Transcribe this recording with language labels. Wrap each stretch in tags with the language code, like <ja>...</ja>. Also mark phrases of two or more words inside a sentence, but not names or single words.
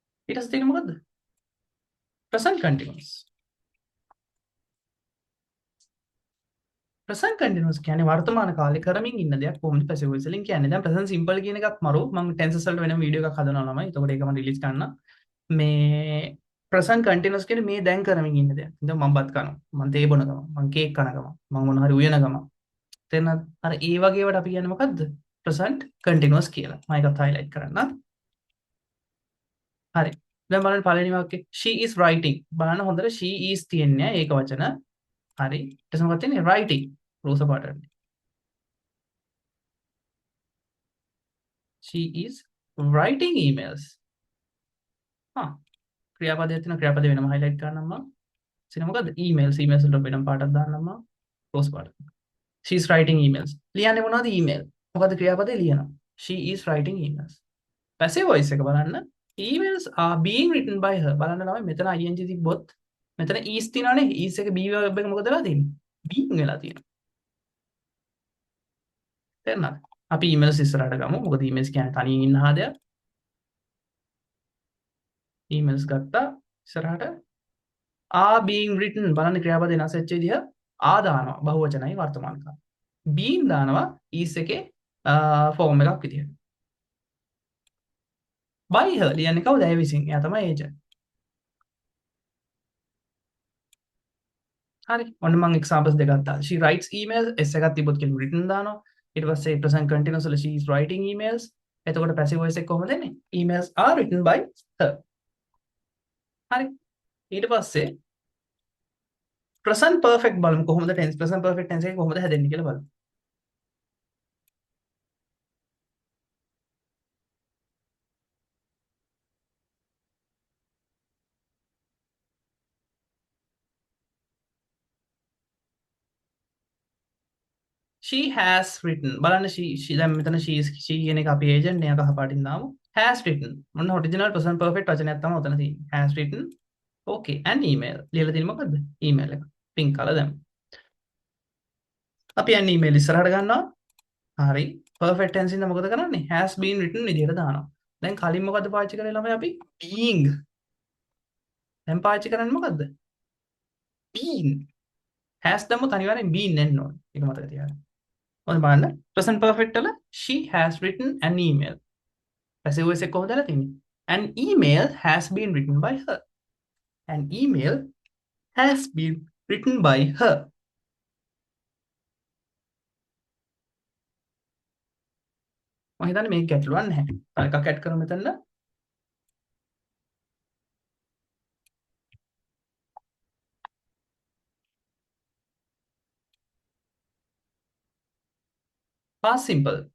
<si>ඊට පස්සේ තියෙන්නේ මොකද්ද?</si> <en>present continuous. present continuous</en> <si>කියන්නේ වර්තමාන කාලේ කරමින් ඉන්න දෙයක් කොහොමද</si> <en>passive voice</en> <si>වලින් කියන්නේ. දැන්</si> <en>present simple</en> <si>කියන එකත් මරු මම tenses වලට වෙනම වීඩියෝ එකක් හදනවා ළමයි. එතකොට ඒක මම රිලීස් කරන්න. මේ present continuous කියන්නේ මේ දැන් කරමින් ඉන්න දෙයක්. දැන් මම බත් කනවා. මම තේ බොන ගම. මම කේක් කන ගම. මම මොන හරි උයන ගම. තේරෙනවද? අර ඒ වගේ ඒවාට අපි කියන්නේ මොකද්ද?</si> <en>present continuous</en> <si>කියලා. මම ඒකත් highlight කරන්න. හරි. දැන් බලන්න පළවෙනි වාක්‍යේ</si> <en>she is writing.</en> <si>බලන්න හොඳට</si> <en>she is</en> <si>තියන්නේ ඒක වචන. හරි. ඊට පස්සේ මොකක්ද තියෙන්නේ? writing. රෝස පාටට.</si> <en>she is writing emails.</en> <si>හා ක්‍රියාපදයක් තියෙනවා. ක්‍රියාපදේ වෙනම highlight කරන්නම් මම. ඉතින් මොකද්ද? emails. emails වලට වෙනම පාටක් දාන්නම් මම. රෝස පාට.</si> <en>she is writing emails.</en> <si>ලියන්නේ මොනවද? email. මොකද්ද ක්‍රියාපදේ ලියනවා.</si> <en>she is writing emails. passive voice</en> <si>එක බලන්න.</si> <en>emails are being written by her.</en> <si>බලන්න ළමයි මෙතන ing තිබ්බොත් මෙතන is තියෙනවනේ. is එක</si> <en>be verb</en> <si>එක මොකද වෙලා තියෙන්නේ? being වෙලා තියෙනවා. තේරුණාද? අපි emails ඉස්සරහට ගමු. මොකද emails කියන්නේ තනියෙන් ඉන්න හදයක්. emails ගත්තා ඉස්සරහට</si> <en>are being written</en> <si>බලන්න ක්‍රියාපදේ වෙනස් වෙච්ච විදිහ are දානවා බහුවචනයි වර්තමාන කාල. being දානවා is එකේ ෆෝම් එකක් විදිහට.</si> <en>by her</en> <si>ලියන්නේ කවුද? ඇය විසින්. එයා තමයි agent. හරි. ඔන්න මම examples දෙකක් දාලා.</si> <en>she writes emails s</en> <si>එකක් තිබ්බොත් කියන</si> <en>written දානවා.</en> <si>ඊට පස්සේ</si> <en>present continuous වල she is writing emails.</en> <si>එතකොට</si> <en>passive voice</en> <si>එක කොහොමද එන්නේ?</si> <en>emails are written by her.</en> <si>හරි. ඊට පස්සේ</si> <en>present perfect</en> <si>බලමු කොහොමද</si> <en>tense present perfect tense</en> <si>එක කොහොමද හැදෙන්නේ කියලා බලමු.</si> <en>she has written</en> <si>බලන්න she දැන් මෙතන she කියන එක අපි agent නේ කහ පාටින් දාමු.</si> <en>has written</en> <si>මොන</si> <en>original present perfect</en> <si>වචනයක් තමයි උතන තියෙන්නේ.</si> <en>has written okay an email</en> <si>ලියලා තියෙන්නේ මොකද්ද? email එක.</si> <en>pink color</en> <si>දැම්මා. අපි</si> <en>an email</en> <si>ඉස්සරහට ගන්නවා. හරි.</si> <en>perfect tense</en> <si>ඉඳන් මොකද කරන්නේ?</si> <en>has been written</en> <si>විදිහට දානවා. දැන් කලින් මොකද්ද පාවිච්චි කරේ ළමයි අපි? being. දැන් පාවිච්චි කරන්නේ මොකද්ද? been. has දැම්මොත් අනිවාර්යෙන් been එන්න ඕනේ. ඒක මතක තියාගන්න. ඔන්න බලන්න</si> <en>present perfect වල she has written an email. passive voice</en> <si>එක කොහොමද තියෙන්නේ?</si> <en>An email has been written by her. An email has been written by her.</en> <si>මම හිතන්නේ මේක ගැටලුවක් නැහැ. තව එකක් ඇඩ් කරමු මෙතන.</si> <en>past simple.</en>